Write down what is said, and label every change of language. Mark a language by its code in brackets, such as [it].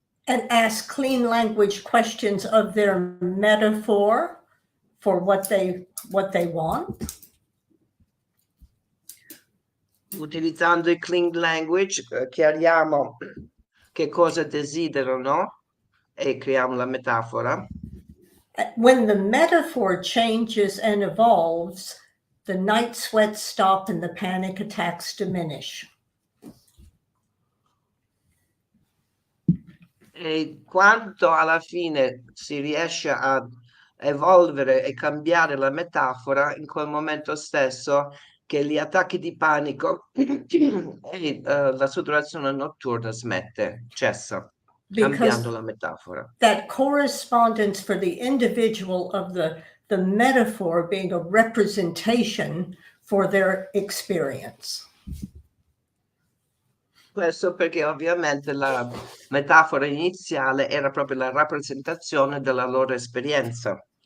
[en] and ask clean language questions of their metaphor for what they want, [it] utilizzando il clean language, chiariamo che cosa desiderano e creiamo la metafora. [en] when the metaphor changes and evolves, the night sweats stop and the panic attacks diminish. [it] E quanto alla fine si riesce a evolvere e cambiare la metafora, in quel momento stesso che gli attacchi di panico e la saturazione notturna cessa, cambiando la metafora. [en] That correspondence for the individual of the metaphor being a representation for their experience. [it] Questo perché ovviamente la metafora iniziale era proprio la rappresentazione della loro esperienza.